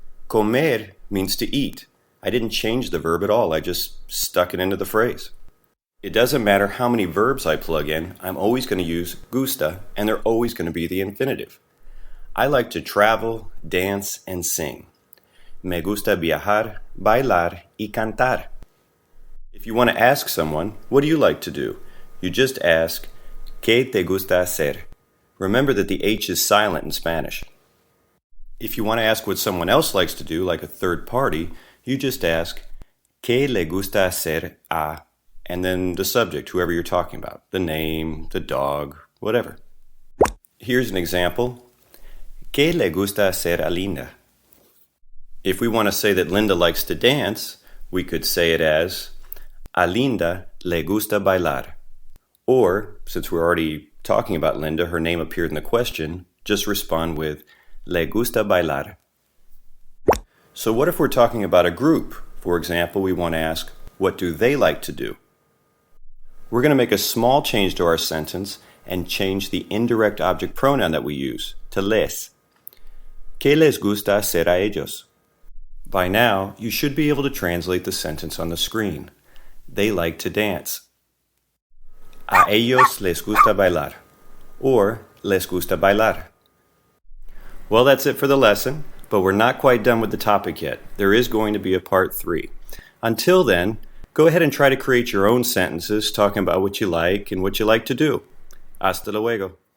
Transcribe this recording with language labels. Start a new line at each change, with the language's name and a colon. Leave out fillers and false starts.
English: Comer means to eat. I didn't change the verb at all. I just stuck it into the phrase. It doesn't matter how many verbs I plug in. I'm always going to use gusta, and they're always going to be the infinitive. I like to travel, dance, and sing.
Spanish: Me gusta viajar, bailar, y cantar.
English: If you want to ask someone, what do you like to do? You just ask,
Spanish: ¿Qué te gusta hacer?
English: Remember that the H is silent in Spanish. If you want to ask what someone else likes to do, like a third party, you just ask,
Spanish: ¿Qué le gusta hacer a?
English: And then the subject, whoever you're talking about, the name, the dog, whatever. Here's an example.
Spanish: ¿Qué le gusta hacer a Linda?
English: If we want to say that Linda likes to dance, we could say it as,
Spanish: a Linda le gusta bailar.
English: Or, since we're already talking about Linda, her name appeared in the question, just respond with,
Spanish: le gusta bailar.
English: So what if we're talking about a group? For example, we want to ask, what do they like to do? We're going to make a small change to our sentence and change the indirect object pronoun that we use to les.
Spanish: ¿Qué les gusta hacer a ellos?
English: By now, you should be able to translate the sentence on the screen. They like to dance.
Spanish: A ellos les gusta bailar. Or les gusta bailar.
English: Well, that's it for the lesson, but we're not quite done with the topic yet. There is going to be a part 3. Until then, go ahead and try to create your own sentences talking about what you like and what you like to do.
Spanish: Hasta luego.